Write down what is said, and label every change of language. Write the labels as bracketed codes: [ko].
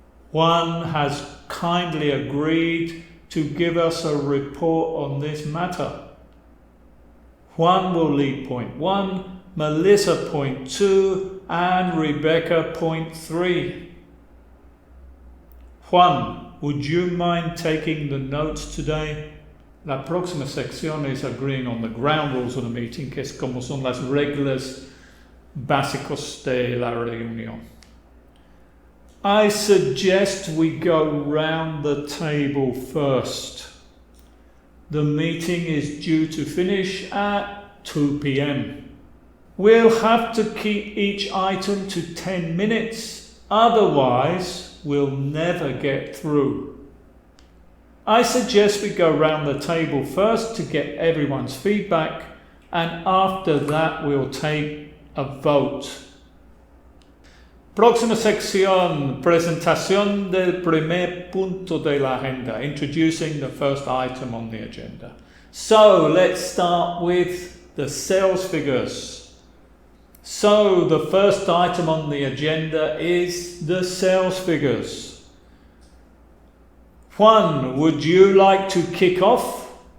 [en] Juan has kindly agreed to give us a report on this matter. Juan will lead point 1, Melissa point 2, and Rebecca point 3. Juan, would you mind taking the notes today? [es] La próxima sección es [en] agreeing on the ground rules of the meeting, [es] que es como son las reglas básicos de la reunión. [en] I suggest we go round the table first. The meeting is due to finish at 2 p.m. We'll have to keep each item to 10 minutes, otherwise we'll never get through. I suggest we go round the table first to get everyone's feedback, and after that we'll take a vote. [es] Próxima sección, presentación del primer punto de la agenda, [en] introducing the first item on the agenda. So let's start with the sales figures. So the first item on the agenda is the sales figures. Juan, would you like to kick off?